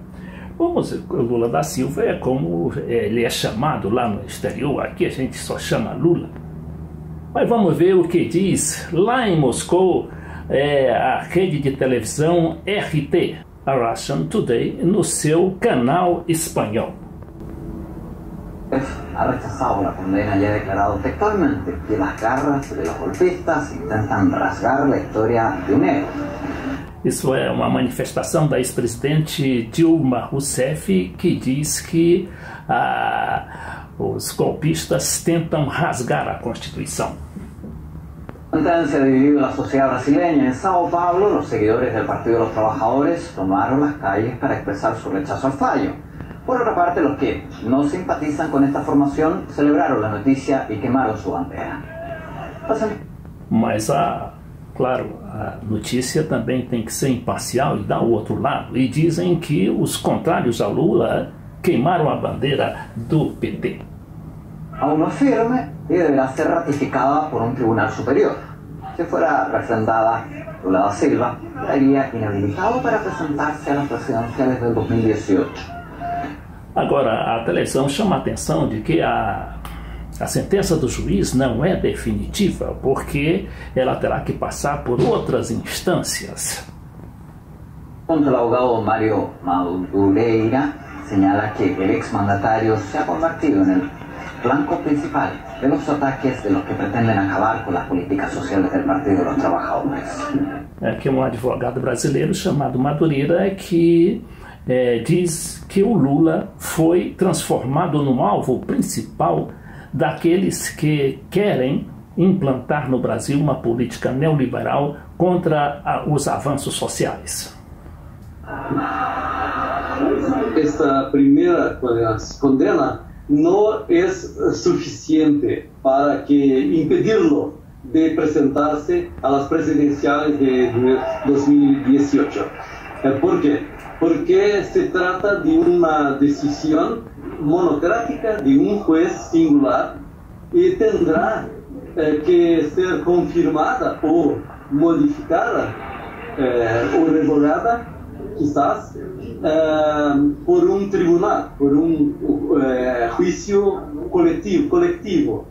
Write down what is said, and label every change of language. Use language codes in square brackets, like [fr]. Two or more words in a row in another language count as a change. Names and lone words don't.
[pt] O Lula da Silva é como ele é chamado lá no exterior, aqui a gente só chama Lula. Mas vamos ver o que diz lá em Moscou a rede de televisão RT, a Russian Today, no seu canal espanhol. [es] Ha rechazado la condena y ha declarado textualmente que las garras de los golpistas intentan rasgar la historia de un héroe. [pt] Isso é uma manifestação da ex-presidente Dilma Rousseff, que diz que os golpistas tentam rasgar a Constituição. [es] Antes de dividir la sociedad brasileña en Sao Paulo, los seguidores del Partido de los Trabajadores tomaron las calles para expresar su rechazo al fallo. Por otra parte, los que no simpatizan con esta formación celebraron la noticia y quemaron su bandera. [pt] Mas, claro, a notícia também tem que ser imparcial e dar o outro lado. E dizem que os contrários a Lula queimaram a bandeira do PT. [es] Aún no es firme y deberá ser ratificada por un tribunal superior. Si fuera refrendada, Lula da Silva estaría inhabilitado para presentarse a las presidenciales del 2018. [pt] Agora, a televisão chama a atenção de que a sentença do juiz não é definitiva, porque ela terá que passar por outras instâncias. [es] El abogado Mário Madureira señala que el exmandatario se ha convertido en el blanco principal de los ataques de los que pretenden acabar con las políticas sociales del Partido de los Trabajadores. [pt] Aqui um advogado brasileiro chamado Madureira que diz que o Lula foi transformado no alvo principal daqueles que querem implantar no Brasil uma política neoliberal contra os avanços sociais. [es] Esta primeira condena no es suficiente para que impedirlo de presentarse a las presidenciales de 2018. ¿Por qué? Porque se trata de una decisión monocrática de un juez singular y tendrá que ser confirmada o modificada o revogada quizás por un tribunal, por un juicio colectivo.